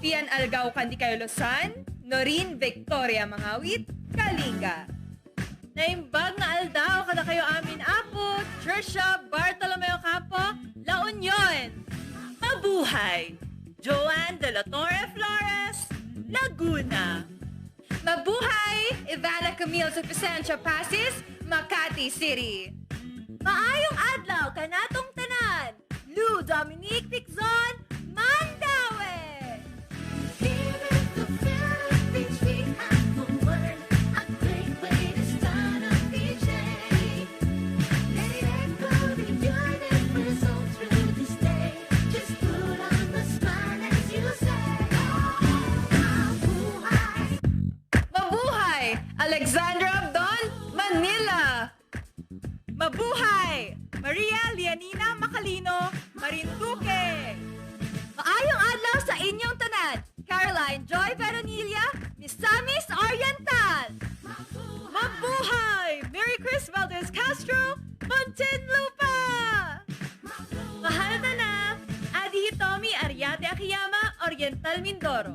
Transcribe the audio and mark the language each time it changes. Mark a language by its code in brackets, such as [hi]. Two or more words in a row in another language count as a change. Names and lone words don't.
[ilo] Algao Candicayo Luzon, Norin Victoria Mangawit, Kalinga. Naimbag nga aldaw kada kayo amin apo, Trisha Bartolomeo Campo, La Union. [tl] Mabuhay! Joanne De La Torre Flores, Laguna. Mabuhay! Ivana Camille sa Vicencio Pasis, Makati City. [ceb] Maayong adlaw kanatong tanan, Lou Dominique Piczon, Mandaue. [en] Here in the Philippines, we have the word, a great way to start a DJ. Let it echo the universe all through this day. Just put on the smile as you say, [tl] mabuhay. Mabuhay! Alexandra Abdon, Manila. Mabuhay! Maria Lianina Macalino, Marinduque. [ceb] Maayong adlaw sa inyong tanan, Caroline Joy Veronilla, Misamis Oriental. [tl] Mabuhay! Mary Chris Valdez Castro, Muntinlupa. Mahal na, Adi Hitomi Ariate Akiyama, Oriental Mindoro.